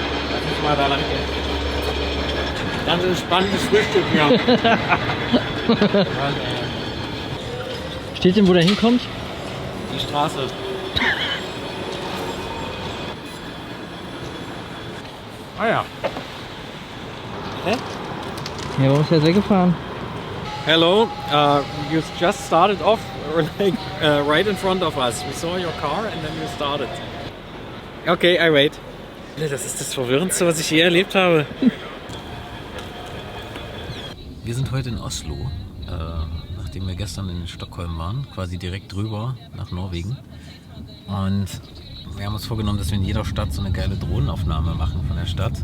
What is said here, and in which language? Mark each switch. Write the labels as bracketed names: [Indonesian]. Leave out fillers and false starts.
[German] Lass uns mal da lang gehen. Ganz entspanntes Frühstück hier. Steht denn, wo der hinkommt? Die Straße. Ah ja. Hä? Ja, warum ist er jetzt weggefahren? [English] Hello, you just started off like, right in front of us. We saw your car and then you started. Okay, I wait. [German] Das ist das Verwirrendste, was ich je erlebt habe. Wir sind heute in Oslo, nachdem wir gestern in Stockholm waren, quasi direkt drüber nach Norwegen. Und wir haben uns vorgenommen, dass wir in jeder Stadt so eine geile Drohnenaufnahme machen von der Stadt.